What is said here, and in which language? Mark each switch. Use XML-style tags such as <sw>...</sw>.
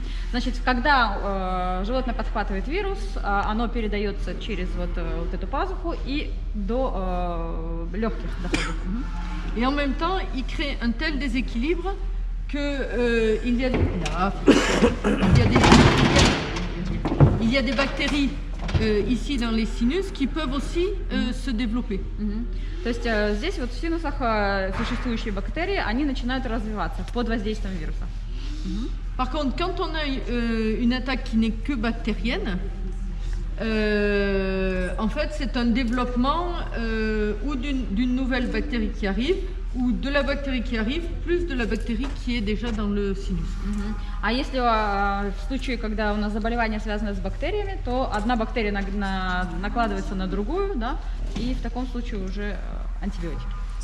<ru>Значит, когда животное подхватывает вирус, оно передается через вот эту пазуху и до легких доходит.</ru> <fr>Et en même temps, il crée un tel déséquilibre que il y a des bactéries ici dans les sinus qui peuvent aussi se développer.</fr> <ru>То есть здесь вот в синусах существующие бактерии, они начинают развиваться под воздействием вируса.</ru> <fr>Par contre, quand on a une attaque qui n'est que bactérienne, en fait, c'est un développement ou d'une nouvelle bactérie qui arrive, ou de la bactérie qui arrive, plus de la bactérie qui est déjà dans le sinus.</fr> <ru>А если в случае, когда у нас заболевание связано с бактериями, то одна бактерия накладывается на другую, да, и в таком случае уже антибиотики.</ru>